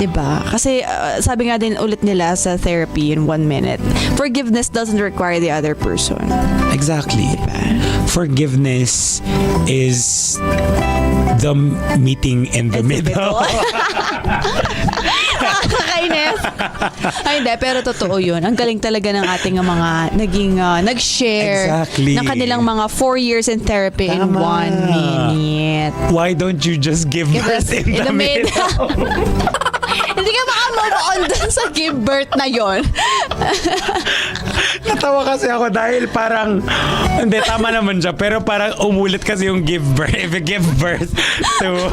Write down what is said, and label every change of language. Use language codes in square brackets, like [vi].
[tl] Diba? Kasi sabi nga din ulit nila sa [en] therapy in 1 minute, forgiveness doesn't require the other person. Exactly. [tl] Diba? [en] Forgiveness is the meeting in the middle. [tl] Nakakainis. Ay, hindi. Pero totoo yun. Ang galing talaga ng ating mga naging nag-share ng kanilang mga 4 years in therapy in 1 minute. [en] Why don't you just give birth in the middle? [tl] Hindi ka maka-move on dun sa give birth na yon. Natawa kasi ako dahil parang, hindi, tama naman siya, pero parang umulit kasi yung give birth. [en] If you give birth to...